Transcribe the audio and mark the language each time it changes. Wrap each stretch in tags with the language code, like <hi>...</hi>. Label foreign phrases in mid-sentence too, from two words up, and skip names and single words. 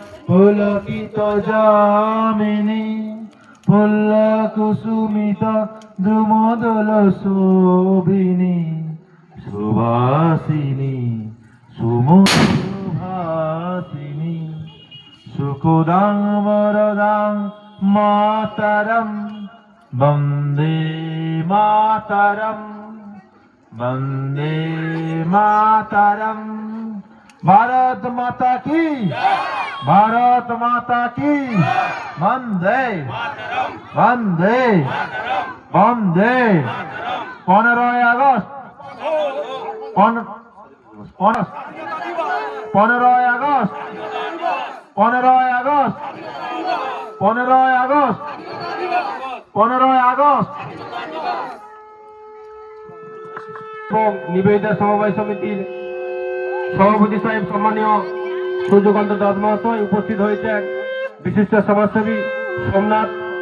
<sa>पुलकितयामिनी फुल्लकुसुमिता द्रुमदलशोभिनी सुवासिनी सुमुभासिनी सुखदां वरदां मातरं वन्दे मातरं वन्दे मातरं।</sa> <hi>भारत माता की, भारत माता की, वंदे वंदे वंदे।</hi> <bn>15ই আগস্ট 15ই আগস্ট 15ই আগস্ট 15ই আগস্ট 15ই আগস্ট এবং নিবেদিতা সমবায় সমিতির সভাপতি সাহেব সম্মানীয় সূর্যকান্ত দাস মহাশয় উপস্থিত হয়েছেন, বিশিষ্ট সমাজসেবী সোমনাথ</bn>